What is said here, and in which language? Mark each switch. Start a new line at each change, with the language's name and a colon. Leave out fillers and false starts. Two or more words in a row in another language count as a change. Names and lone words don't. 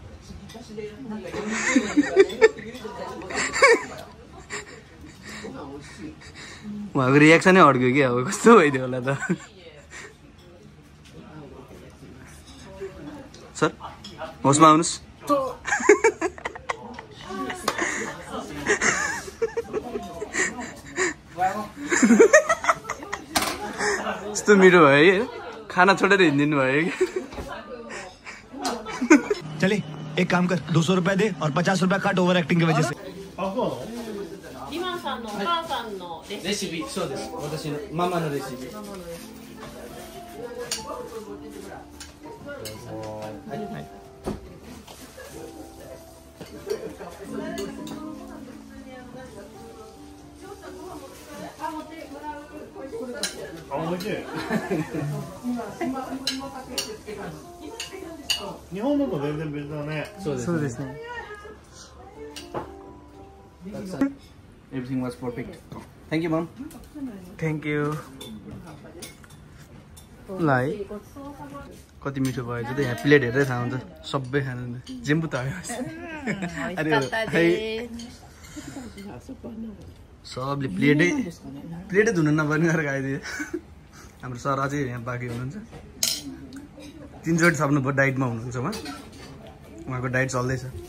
Nepali: उहाँको रियाक्सनै अड्क्यो कि अब कस्तो भइदियो होला त सर होसमा आउनुहोस् यस्तो मिठो भयो है खाना छोडेर हिँडिदिनु भयो कि
Hindi: चले एक काम कर 200 रुपए दे और 50 रुपए काट
English: over acting
Hindi: की वजह से
Japanese: リマンさんのお母さんのレシピそうです私のママのレシピ美味しい。日本のと全然別だね。そうですね。
English: Everything was perfect. Thank you, mom. Thank you.
Nepali: लाई कति मिठो भयो त्यो त यहाँ प्लेट हेर्दै थाहा हुन्छ सबै खानु जेम्बु त सबले प्लेटै धुन नपर्ने गरेर खाइदियो हाम्रो सर अझै यहाँ बाँकी हुनुहुन्छ 3 चोटि सक्नु भयो डाइटमा हुनुहुन्छ उहाँको डाइट चल्दैछ